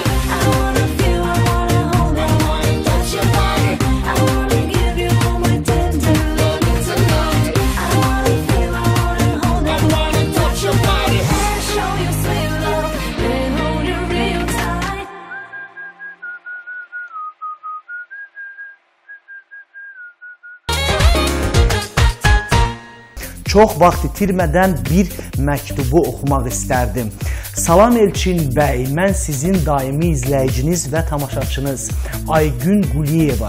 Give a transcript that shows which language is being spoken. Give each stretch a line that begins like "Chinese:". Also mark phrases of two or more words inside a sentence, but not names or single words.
English: I wanna feel, I wanna hold, I wanna touch your body. I wanna give you all my tender loving tonight. I wanna feel, I wanna hold, I wanna touch your body and show you sweet love and hold you real tight.
Azerbaijani: Çox vaxt itirmədən bir məktubu oxumaq istərdim. Salam Elçin bəy, mən sizin daimi izləyiciniz və tamaşaçınız Aygün Quliyeva.